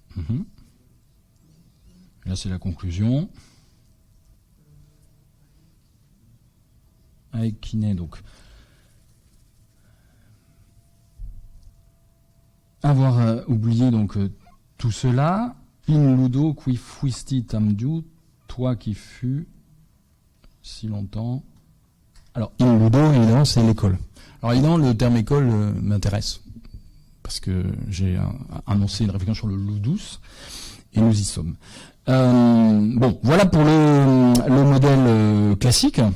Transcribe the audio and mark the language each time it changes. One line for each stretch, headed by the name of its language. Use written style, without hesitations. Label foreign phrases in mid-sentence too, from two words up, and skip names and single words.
French: Là, c'est la conclusion. Avec Kiné, donc. Avoir oublié donc tout cela.
Latin: In ludo qui fuisti tam diu,
French: toi qui fus si longtemps. Alors,
Latin: in ludo,
French: évidemment, c'est l'école. Alors, évidemment, le terme école m'intéresse. Parce que j'ai annoncé une réflexion sur le ludus, et nous y sommes. Bon, voilà pour le modèle classique.